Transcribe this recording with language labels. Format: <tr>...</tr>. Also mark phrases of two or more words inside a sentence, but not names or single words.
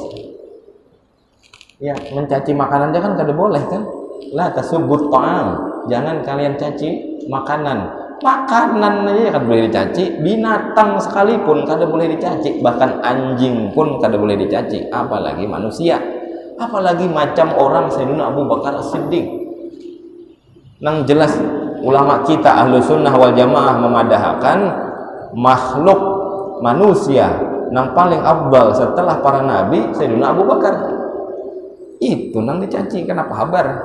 <bjn>Ya, mencaci makanan aja kan kada boleh kan?</bjn> <ar>لا تسبوا الطعام.</ar> <id>Jangan kalian caci makanan. Makanan aja kan boleh dicaci, binatang sekalipun kada boleh dicaci, bahkan anjing pun kada boleh dicaci, apalagi manusia. Apalagi macam orang Sayyidina Abu Bakar As-Siddiq.</id> <bjn>Nang jelas ulama kita</bjn> <ar>أهل السنة والجماعة</ar> <bjn>memadahkan makhluk manusia nang paling afdal setelah para nabi Sayyidina Abu Bakar. Itu nang dicaci, kenapa habar?</bjn>